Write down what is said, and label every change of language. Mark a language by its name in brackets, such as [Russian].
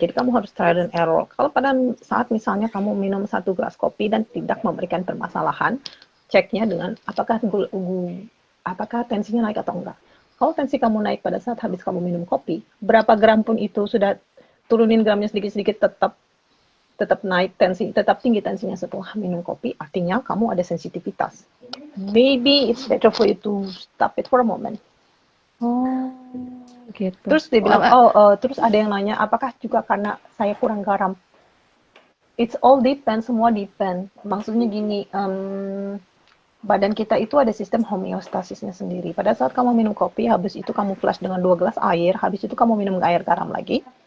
[Indonesian] Jadi kamu harus trial and error. Kalau pada saat misalnya kamu minum 1 gelas kopi dan tidak memberikan permasalahan, ceknya dengan apakah tensinya naik atau enggak. Kalau tensi kamu naik pada saat habis kamu minum kopi, berapa gram pun itu sudah turunin gramnya sedikit-sedikit tetap naik tensi, tetap tinggi tensinya setelah minum kopi, artinya kamu ada sensitivitas. [English] Maybe it's better for you to stop it for a moment. [Indonesian] Gitu. Terus dia bilang, terus ada yang nanya, apakah juga karena saya kurang garam? [English] It's all depend, [Indonesian] semua depend. Maksudnya gini, badan kita itu ada sistem homeostasisnya sendiri. Pada saat kamu minum kopi, habis itu kamu flush dengan 2 gelas air, habis itu kamu minum air garam lagi.